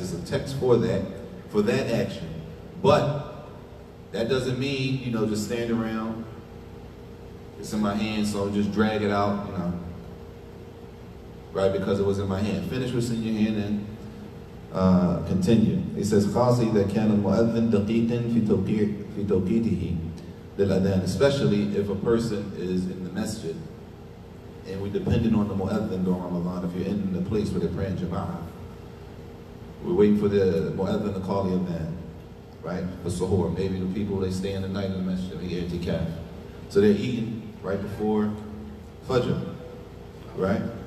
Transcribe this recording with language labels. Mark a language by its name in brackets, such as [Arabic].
[English] It's a text for that action. But that doesn't mean, just stand around. It's in my hand, so just drag it out, right? Because it was in my hand. Finish what's in your hand and continue. He says, [Arabic] خاصة إذا كان المؤذن دقيقا في توقيته للأذان. [English] Especially if a person is in the masjid and we're depending on the mu'adhin during Ramadan. If you're in the place where they're praying jama'ah, we're waiting for the mu'adhin to call the adhan, right? For suhoor. Maybe the people, they stay in the night in the masjid, they get i'tikaf. So they're eating right before fajr, right?